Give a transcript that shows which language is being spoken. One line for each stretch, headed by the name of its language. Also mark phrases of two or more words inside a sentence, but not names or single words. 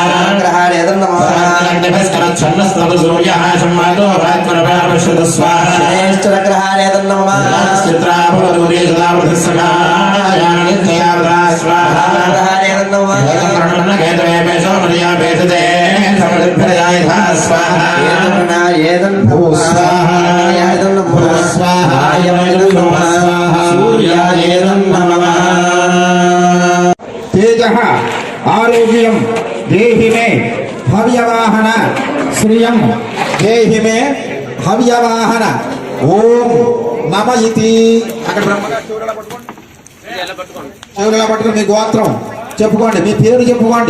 Sanskrit: గ్రహాణేదం నమః గ్రహాణేదం నమః గ్రహాణేదం నమః ఏదం ఏదం నమః సూర్యాయేదం నమః तेजः आरोग्यं देहि मे हव्यवाहन श्रियं देहि मे हव्यवाहन ओम नम इति
Telugu: చెవులలో పట్టుకుని మీ గోత్రం చెప్పుకోండి, మీ పేరు చెప్పుకోండి.